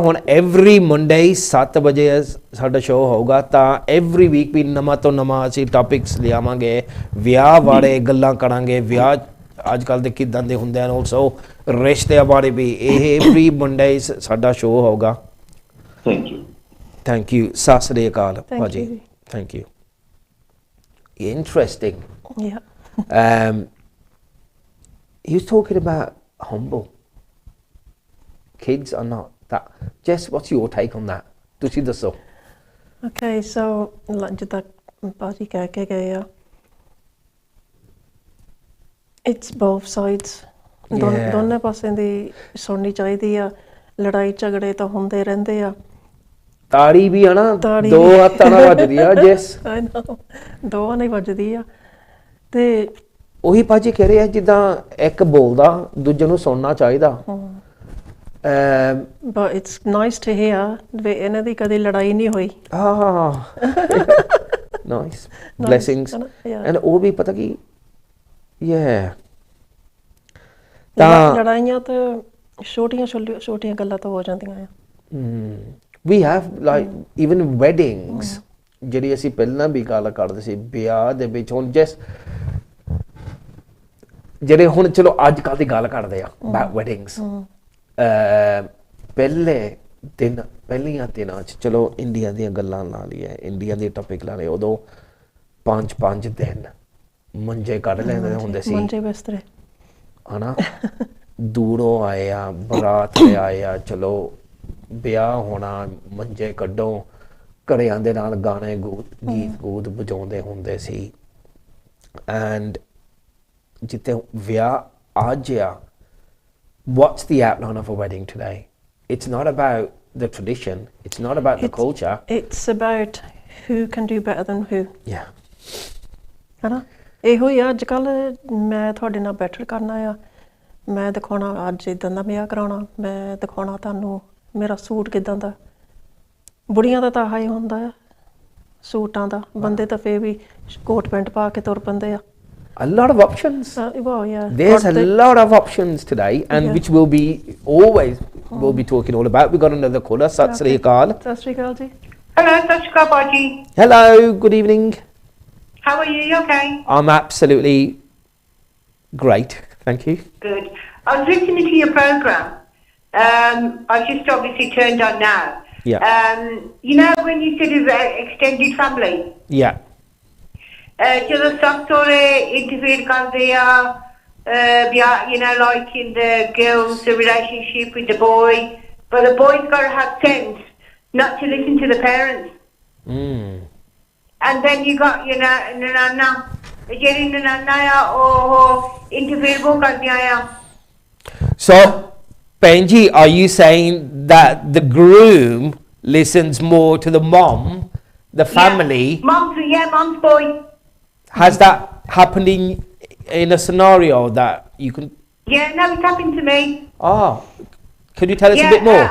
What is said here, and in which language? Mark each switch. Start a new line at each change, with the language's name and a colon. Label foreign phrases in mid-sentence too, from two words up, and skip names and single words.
Punjabi: ਹੁਣ
English: every Monday
Punjabi: 7 ਵਜੇ ਸਾਡਾ ਸ਼ੋਅ ਹੋਊਗਾ, ਤਾਂ
English: every week
Punjabi: ਵੀ ਨਵਾਂ ਤੋਂ ਨਵਾਂ ਅਸੀਂ ਟੌਪਿਕਸ ਲਿਆਵਾਂਗੇ, ਵਿਆਹ ਬਾਰੇ ਗੱਲਾਂ ਕਰਾਂਗੇ, ਵਿਆਹ ਅੱਜ ਕੱਲ੍ਹ ਦੇ ਕਿੱਦਾਂ ਦੇ ਹੁੰਦੇ ਹਨ, ਆਲਸੋ ਰਿਸ਼ਤਿਆਂ ਬਾਰੇ ਵੀ। ਇਹ
English: every Monday
Punjabi: ਸਾਡਾ ਸ਼ੋਅ ਹੋਊਗਾ।
English: thank you.
Punjabi: ਸਤਿ ਸ੍ਰੀ ਅਕਾਲ ਭਾਜੀ।
English: thank you.
Punjabi: Interesting.
English: Yeah. He was talking about humble. Kids are not that. Jess, what's your take on that?
Punjabi: ਤੁਸੀਂ ਦੱਸੋ।
English: Okay, so
Punjabi: ਜਿੱਦਾਂ ਭਾਜੀ ਕਹਿ ਕੇ ਗਏ ਆ,
English: it's both sides.
Punjabi: ਦੋਨੇ ਪਾਸੇ ਦੀ ਸੁਣਨੀ ਚਾਹੀਦੀ ਆ। ਲੜਾਈ ਝਗੜੇ ਤਾਂ ਹੁੰਦੇ ਰਹਿੰਦੇ ਆ। ਤਾੜੀ ਵੀ ਆ ਨਾ, ਦੋ ਹੱਥਾਂ ਨਾਲ ਵੱਜਦੀ ਆ। ਜੈਸ, ਦੋਵਾਂ ਨਾਲ ਵੱਜਦੀ ਆ। ਤੇ ਉਹੀ ਭਾਜੀ ਕਹਿ ਰਹੇ ਆ, ਜਿੱਦਾਂ ਇੱਕ ਬੋਲਦਾ ਦੂਜੇ ਨੂੰ ਸੁਣਨਾ ਚਾਹੀਦਾ।
English: but it's nice to hear
Punjabi: ਵੀ ਇਹਨਾਂ ਦੀ ਕਦੇ ਲੜਾਈ ਨਹੀਂ ਹੋਈ।
English: nice blessings and
Punjabi: ਉਹ ਵੀ ਪਤਾ ਕੀ ਤਾਂ ਲੜਾਈਆਂ ਤਾਂ ਛੋਟੀਆਂ ਗੱਲਾਂ ਤਾਂ ਹੋ ਜਾਂਦੀਆਂ ਆ।
English: we have like even weddings
Punjabi: ਜਿਹੜੀ ਅਸੀਂ ਪਹਿਲਾਂ ਵੀ ਗੱਲ ਕਰਦੇ ਸੀ, ਵਿਆਹ ਦੇ ਵਿੱਚ ਹੁਣ ਜਿਹੜੇ ਹੁਣ ਚਲੋ ਅੱਜ ਕੱਲ੍ਹ ਦੀ ਗੱਲ ਕਰਦੇ ਆ
English: about weddings,
Punjabi: ਪਹਿਲੀਆਂ ਦਿਨਾਂ 'ਚ ਚਲੋ ਇੰਡੀਆ ਦੀਆਂ ਗੱਲਾਂ ਲਾ ਲਈਏ, ਇੰਡੀਆ ਦੇ ਟੌਪਿਕ ਲਾ ਲਏ, ਉਦੋਂ 5 ਦਿਨ ਮੰਜੇ ਕੱਢ ਲੈਂਦੇ ਹੁੰਦੇ ਸੀ, ਮੰਜੇ ਬਿਸਤਰੇ ਹਨਾ। ਦੂਰੋਂ ਆਏ ਆ, ਬਰਾਤ ਆਏ ਆ, ਚਲੋ ਵਿਆਹ ਹੋਣਾ, ਮੰਜੇ ਕੱਢੋ, ਘੜਿਆਂ ਦੇ ਨਾਲ ਗਾਣੇ ਗੀਤ ਵਜਾਉਂਦੇ ਹੁੰਦੇ ਸੀ। ਐਂਡ ਜਿੱਥੇ ਵਿਆਹ ਅੱਜ ਆ,
English: what's the outline of a wedding today? It's not about the tradition, it's not about the culture, it's about who can do better than who. Yeah.
Punjabi: ਹਨਾ, ਇਹੋ ਹੀ ਆ ਅੱਜ ਕੱਲ੍ਹ। ਮੈਂ ਤੁਹਾਡੇ ਨਾਲ ਬੈਟਰ ਕਰਨਾ ਆ, ਮੈਂ ਦਿਖਾਉਣਾ ਅੱਜ ਇੱਦਾਂ ਦਾ ਵਿਆਹ ਕਰਾਉਣਾ, ਮੈਂ ਦਿਖਾਉਣਾ ਤੁਹਾਨੂੰ ਮੇਰਾ ਸੂਟ ਕਿੱਦਾਂ ਦਾ। ਬੁੜੀਆਂ ਦਾ ਤਾਂ ਆਹ ਹੀ ਹੁੰਦਾ ਆ ਸੂਟਾਂ ਦਾ, ਬੰਦੇ ਤਾਂ ਫੇਰ ਵੀ ਕੋਟ ਪੈਂਟ ਪਾ ਕੇ ਤੁਰ ਪੈਂਦੇ ਆ।
English: A lot of options. Well, yeah. There's a lot of options today, and which we'll be we'll be talking all about. We've got another caller.
Punjabi: ਸਤਿ ਸ੍ਰੀ ਅਕਾਲ. ਸਤਿ ਸ੍ਰੀ ਅਕਾਲ ਜੀ. Hello, ਸਤਿ ਸ੍ਰੀ ਅਕਾਲ ਭਾਜੀ.
English: Hello, good evening. How are you? You okay? I'm absolutely great, thank you. Good. I was listening to your program. I've just obviously turned on now. Yeah. You know when you said about extended family? Yeah.
Punjabi: ਜਦੋਂ ਸਭ ਸਹੁਰੇ interfere ਕਰਦੇ ਆ,
English: you know, like in the girls' relationship with the boy, but the boy's got to have sense not to listen to the parents. And then you got, you know,
Punjabi: Nanana. ਜਿਹੜੀ ਨਨਾਨਾ ਆ ਉਹ ਇੰਟਰਫੇਅਰ ਬਹੁਤ ਕਰਦੀਆਂ ਆ
English: So Benji, are you saying that the groom listens more to the mom, the family? Mom's boy. Has that happened in a scenario that you can? Yeah, no, it's happened to me. Oh, could you tell us a bit more?